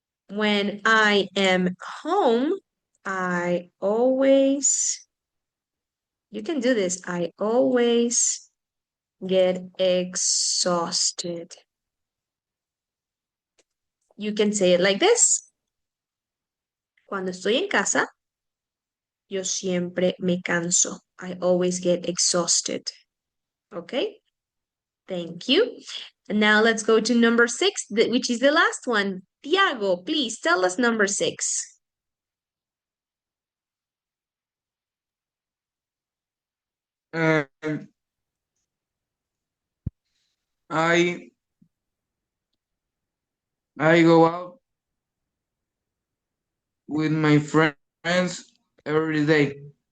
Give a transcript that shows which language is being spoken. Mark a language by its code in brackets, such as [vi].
[en] When I am home, I always, you can do this, I always get exhausted. You can say it like this. [es] Cuando estoy en casa, yo siempre me canso. [en] I always get exhausted. Okay? Thank you. And now let's go to number 6, which is the last one. Tiago, please tell us number 6. Um, I I go out with my friends every day.